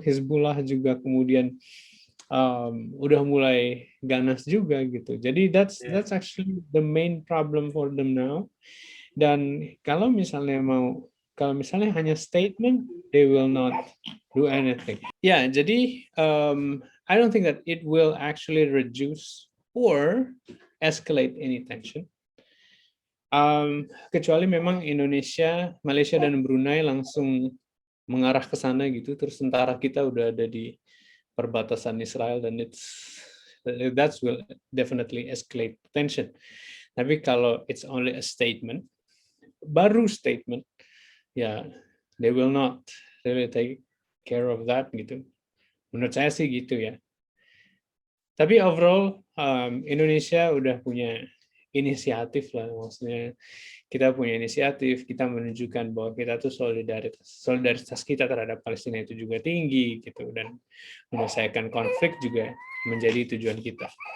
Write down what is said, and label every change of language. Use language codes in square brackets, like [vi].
[id] Hizbullah juga kemudian udah mulai ganas juga gitu. [en] Jadi that's actually the main problem for them now. [id] Dan kalau misalnya hanya [en] statement, they will not do anything. [id] Ya, jadi [en] I don't think that it will actually reduce or escalate any tension. [id] Kecuali memang Indonesia, Malaysia, dan Brunei langsung mengarah ke sana gitu, terus tentara kita udah ada di perbatasan Israel, dan [en] that will definitely escalate tension. [id] Tapi kalau [en] it's only a statement, [id] baru [en] statement, ya they will not really take care of that gitu. [id] Menurut saya sih gitu ya. Tapi [en] overall [id] Indonesia udah punya inisiatif lah, maksudnya kita punya inisiatif, kita menunjukkan bahwa kita tuh solidaritas kita terhadap Palestina itu juga tinggi gitu, dan menyelesaikan konflik juga menjadi tujuan kita.